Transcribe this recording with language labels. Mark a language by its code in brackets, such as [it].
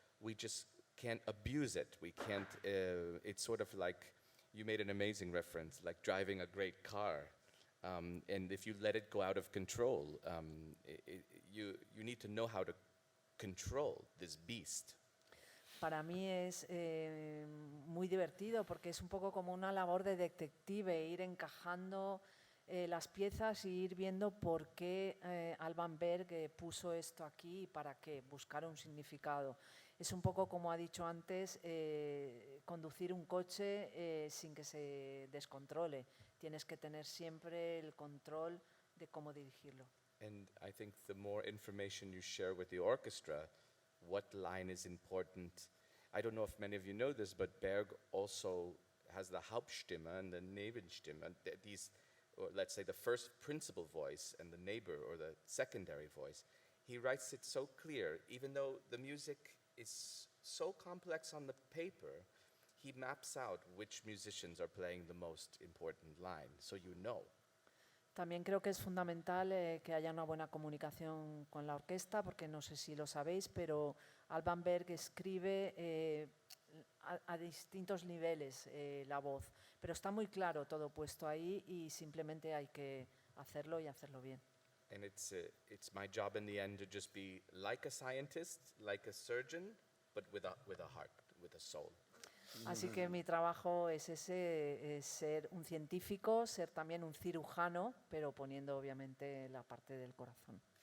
[en] We just can't abuse it. We can't, it's sort of like, you made an amazing reference, like driving a great car. And if you let it go out of control, you need to know how to control this beast. [es] para mí es muy divertido porque es un poco como una labor de detective, ir encajando las piezas y ir viendo por qué Alban Berg puso esto aquí y para qué, buscar un significado. Es un poco, como ha dicho antes, conducir un coche sin que se descontrole. Tienes que tener siempre el control de cómo dirigirlo. [en] And I think the more information you share with the orchestra, what line is important. I don't know if many of you know this, but Berg also has the Hauptstimme and the Nebenstimme. These, or let's say the first principal voice and the neighbor or the secondary voice. He writes it so clear, even though the music is so complex on the paper, he maps out which musicians are playing the most important line, so you know. [es] También creo que es fundamental que haya una buena comunicación con la orquesta, porque no sé si lo sabéis, pero Alban Berg escribe a distintos niveles la voz, pero está muy claro todo puesto ahí y simplemente hay que hacerlo y hacerlo bien. [en] And it's my job in the end to just be like a scientist, like a surgeon, but with a heart, with a soul. [es] Así que mi trabajo es ese, es ser un científico, ser también un cirujano, pero poniendo obviamente la parte del corazón.